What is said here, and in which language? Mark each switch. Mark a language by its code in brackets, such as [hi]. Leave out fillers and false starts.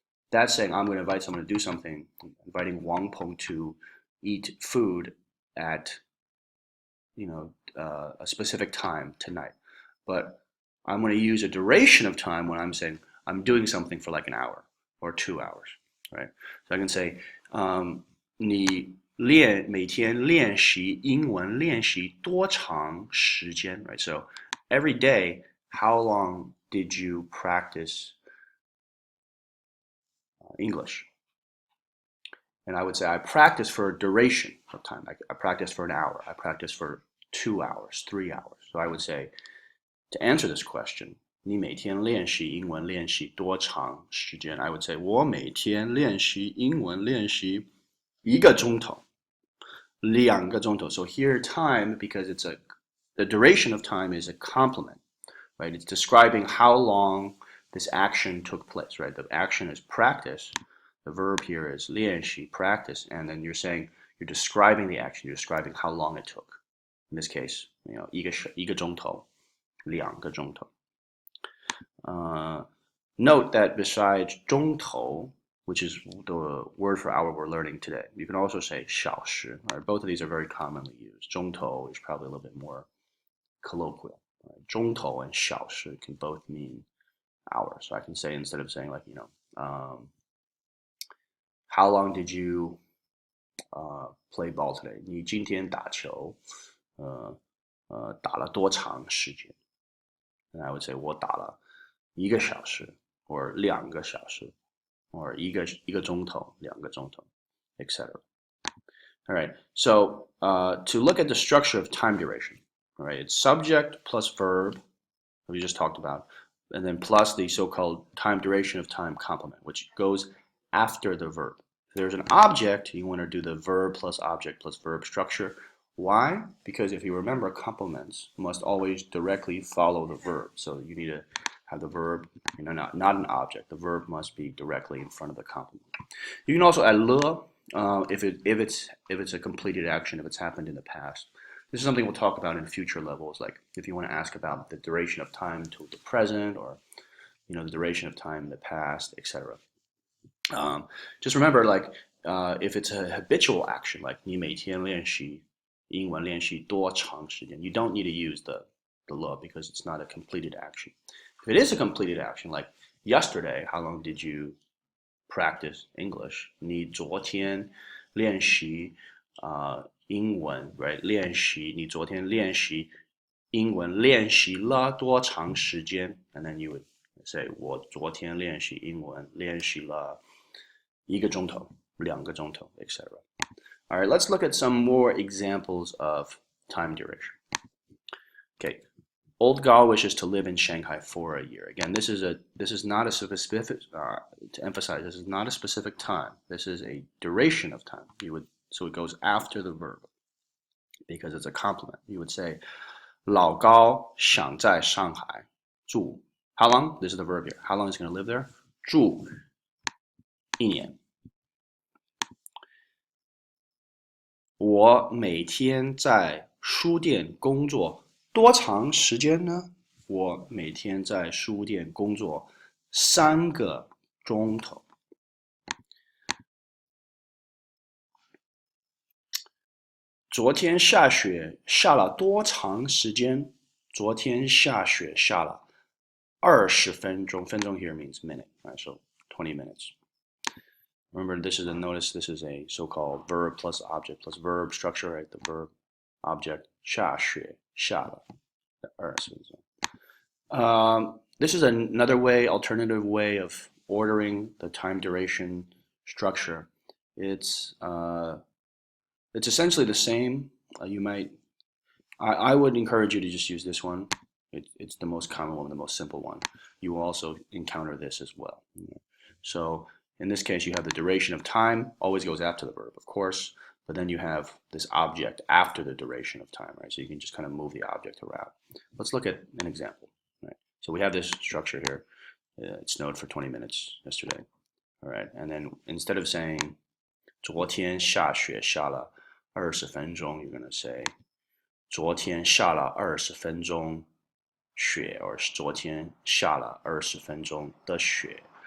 [en] That's saying I'm going to invite someone to do something, inviting Wang Peng to eat food at a specific time tonight. But I'm going to use a duration of time when I'm saying I'm doing something for like an hour or 2 hours, right? So I can say [zh] 你每天练习英文练习多长时间, right? [en] So every day, how long did you practice English? And I would say I practice for a duration of time. I practice for an hour. I practice for 2 hours, 3 hours. So I would say, to answer this question, [zh] 你每天练习英文练习多长时间? [en] I would say [zh] 我每天练习英文练习一个钟头, 两个钟头. [en] So here time, because the duration of time is a complement. Right? It's describing how long this action took place, right? The action is practice. The verb here is 练习, practice, and then you're saying you're describing the action, you're describing how long it took. In this case, [zh] 一个钟头, 两个钟头. [en] Note that besides 钟头, which is the word for hour we're learning today, you can also say 小时. Right? Both of these are very commonly used. 钟头 is probably a little bit more colloquial. 钟头 and 小时 can both mean hours. So I can say, instead of saying like, how long did you play ball today? [zh] 你今天打球打了多长时间? [en] And I would say [zh] 我打了一个小时 or 两个小时 or 一个钟头两个钟头 etc. [en] All right. So to look at the structure of time duration, all right, it's subject plus verb, we just talked about, and then plus the so-called time duration of time complement, which goes after the verb. If there's an object, you want to do the verb plus object plus verb structure. Why? Because if you remember, complements must always directly follow the verb. So you need to have the verb, not an object. The verb must be directly in front of the complement. You can also add le if it's a completed action, if it's happened in the past. This is something we'll talk about in future levels, like if you want to ask about the duration of time to the present or the duration of time in the past, etc. Just remember, like, if it's a habitual action, like [zh] 你每天练习英文练习多长时间, [en] you don't need to use the le because it's not a completed action. If it is a completed action, like yesterday, how long did you practice English? [zh] 你昨天练习英文 right? 练习你昨天练习英文练习了多长时间 [en] And then you would say [zh] 我昨天练习英文练习了1个钟头2个钟头 etc. [en] All right, let's look at some more examples of time duration. Okay, Old Gao wishes to live in Shanghai for a year. Again, this is not a specific to emphasize. This is not a specific time. This is a duration of time. So it goes after the verb because it's a complement. You would say, [zh] 老高想在上海住. [en] How long? This is the verb here. How long is he going to live there? [zh] 住1年. 我每天在书店工作多长时间呢？我每天在书店工作3个钟头。昨天下雪下了多长时间？昨天下雪下了20分钟。 [en] 分钟 here means minute, right? So 20 minutes. Remember, notice this is a so-called verb plus object plus verb structure, right? The verb object [zh] 下雪下了20分钟。 [en] This is another alternative way of ordering the time duration structure. It's essentially the same. I would encourage you to just use this one. It's the most common one, the most simple one. You will also encounter this as well. So in this case, you have the duration of time, always goes after the verb, of course, but then you have this object after the duration of time, right? So you can just kind of move the object around. Let's look at an example, right? So we have this structure here. It snowed for 20 minutes yesterday, all right? And then instead of saying [zh] 昨天下雪下了20分钟, [en] you're going to say [zh] 昨天下了20分钟雪 [en] or [zh] 昨天下了20分钟的雪.